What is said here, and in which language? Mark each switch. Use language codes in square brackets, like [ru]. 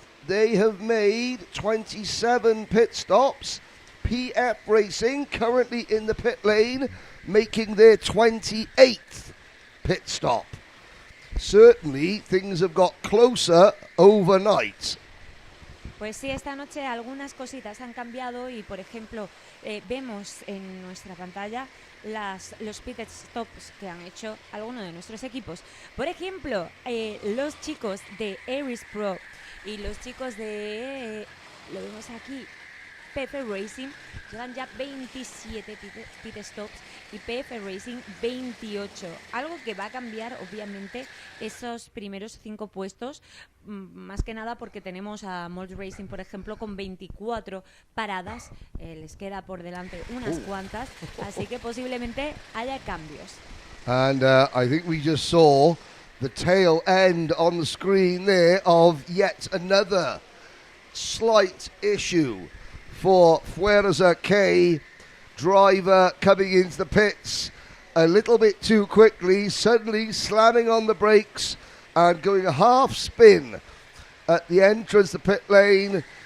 [en] They have made 27 pit stops. PF Racing currently in the pit lane, making their 28th pit stop. Certainly things have got closer overnight. [es] Pues sí, esta noche algunas cositas han cambiado y, por ejemplo, vemos en nuestra pantalla los pit stops que han hecho algunos de nuestros equipos. Por ejemplo, los chicos de Aries Pro y los chicos de, lo vemos aquí, PF Racing llevan ya 27 pit stops y PF Racing 28. Algo que va a cambiar, obviamente, esos primeros 5 puestos, más que nada porque tenemos a Mold Racing, por ejemplo, con 24 paradas. Les queda por delante unas cuantas, así que posiblemente haya cambios. [en] And I think we just saw the tail end on the screen there of yet another slight issue for Fuerza K driver coming into the pits a little bit too quickly, suddenly slamming on the brakes and going a half spin at the entrance to pit lane.